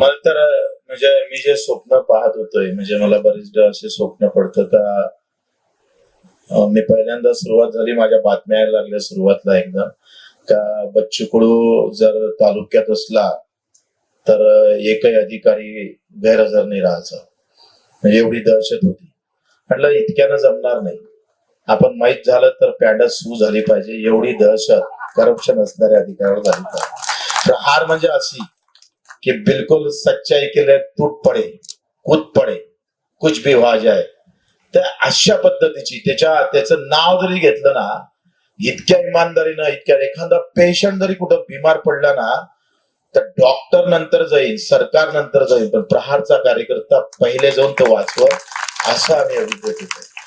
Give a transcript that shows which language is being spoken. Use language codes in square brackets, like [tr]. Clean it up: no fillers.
[mr] मला तर म्हणजे मी जे स्वप्न पाहत होतोय, म्हणजे मला बरेचदा असे स्वप्न पडतं का, मी पहिल्यांदा सुरुवात झाली, माझ्या बातम्या यायला लागल्या सुरुवातला एकदम, का बच्चू कडू जर तालुक्यात असला तर एकही अधिकारी गैरहजर नाही राहायचा. म्हणजे एवढी दहशत होती. म्हटलं इतक्यानं जमणार नाही. आपण माहीत झालं तर पॅन्डा सू झाली पाहिजे. एवढी दहशत करप्शन असणाऱ्या अधिकाऱ्यावर झाली पाहिजे. प्रहार म्हणजे अशी [hi] कि बिल्कुल सच्चाई के लिए टूट पडे, कूद पडे, कुछ भी हो जाए. [mr] तर अशा पद्धतीची त्याचं नाव जरी घेतलं ना, इतक्या इमानदारीनं, इतक्या, एखादा पेशंट जरी कुठं बिमार पडला ना तर डॉक्टर नंतर जाईल, सरकार नंतर जाईल, पण प्रहारचा कार्यकर्ता पहिले जाऊन तो वाचव, असं आम्ही अभिप्रेत होतो.